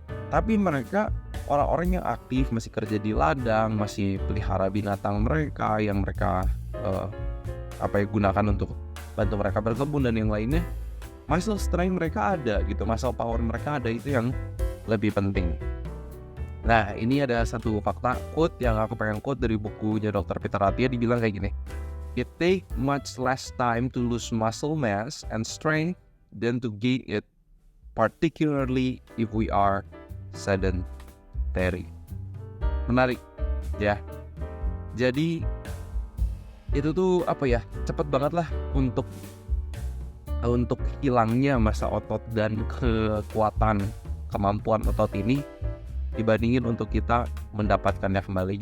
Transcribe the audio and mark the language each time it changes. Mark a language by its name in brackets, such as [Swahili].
[Indonesian] Tapi mereka orang-orang yang aktif, masih kerja di ladang, masih pelihara binatang mereka yang mereka gunakan untuk bantu mereka berkebun dan yang lainnya. Muscle strength mereka ada gitu, muscle power mereka ada, itu yang lebih penting. Nah, ini ada satu fakta quote yang aku pengen quote dari bukunya Dr. Peter Attia. Dibilang kayak gini, [English] it take much less time to lose muscle mass and strength than to gain it, particularly if we are sedentary. [Indonesian] Menarik ya. Jadi itu tuh cepet banget lah untuk hilangnya masa otot dan kekuatan kemampuan otot ini dibandingin untuk kita mendapatkannya kembali.